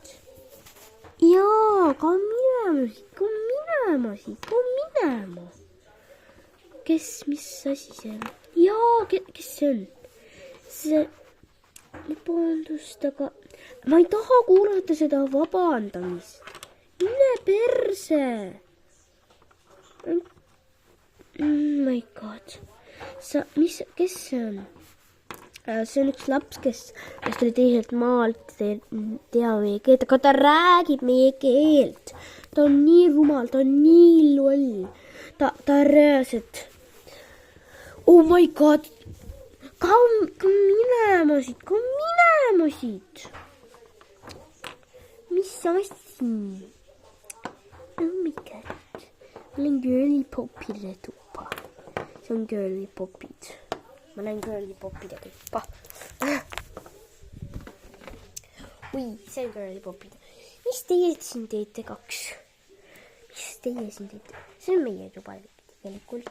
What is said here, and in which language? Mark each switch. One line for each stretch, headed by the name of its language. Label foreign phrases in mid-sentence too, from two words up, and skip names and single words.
Estonian: Jaa, kao minema siit. Mis asi see on? Jaa, kes see on? See, vabandust, aga ma ei taha kuulata seda vabandamist. Mine perse.
English: My god.
Estonian: Kes see on? See on üks laps, kes tuli teiselt maalt, ei tea meie keelt, aga ta räägib meie keelt. Ta on nii rumal, ta on nii loll. Ta reaalselt.
English: Oh my god.
Estonian: Kao minema siit. Mis asi?
English: Oh my god.
Estonian: Ma lähen girlipopide tuppa. See on girlipopid. Ma lähen girlipopide tuppa. Ui, see on girlipopid. Mis teie siin teete, kaks? See on meie tuba tegelikult.